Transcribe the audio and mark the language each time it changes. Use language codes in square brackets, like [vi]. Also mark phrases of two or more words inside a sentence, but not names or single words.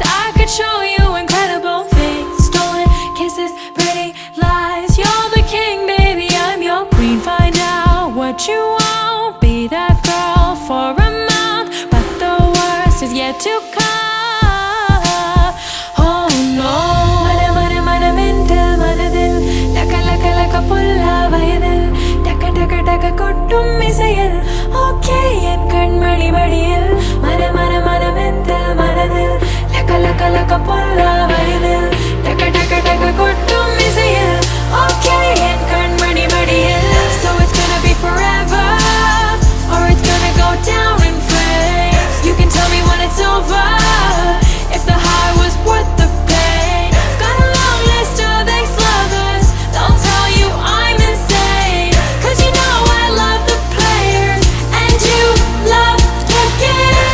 [en] I could show you incredible things. Stolen kisses, pretty lies. You're the king, baby, I'm your queen. Find out what you want. Be that girl for a month, but the worst is yet to come. Oh no. [ta] மன மன மன மென்டல் மனதில். லக லக லக புள்ள வயதில். தக தக தக கொட்டும் மீசையில். ஓகே என் கண்மணி மடியில். மன மன மன மென்டல் மனதில். லக லக லக புள்ள வயதில். தக தக தக கொட்டும் மீசையில். ஓகே என் கண்மணி மடியில். [en] So it's gonna be forever, or it's gonna go down in flames. You can tell me when it's over, if the high was worth the pain. Got a long list of ex-lovers. They'll tell you I'm insane, 'cause you know I love the players and you love the game.